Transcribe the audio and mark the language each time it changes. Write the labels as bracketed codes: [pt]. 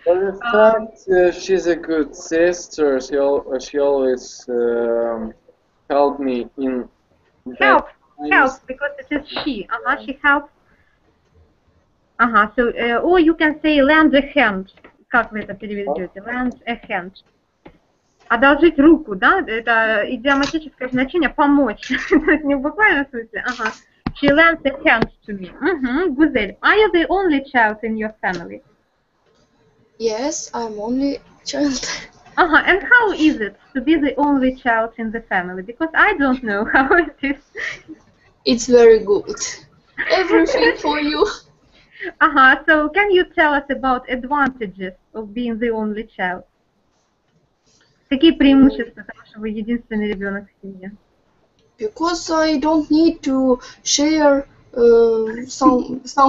[en] But in fact, she's a good sister. She always helped me in bad Help, because it is she. She helps. So, or you can say lend a hand. [ru] Как вы это переведете? [en] Lend a hand. [ru] Одолжить руку, да? Это идиоматическое значение помочь. То есть не в буквальном смысле. [en] She lends a hand to me. Гузель, are you the only child in your family? Yes, I'm only child. And how is it to be the only child in the family? Because I don't know how it is. It's very good. Everything for you. So can you tell us about advantages of being the only child? [ru] Какие преимущества того, что вы единственный ребенок в семье? [en] Because I don't need to share something.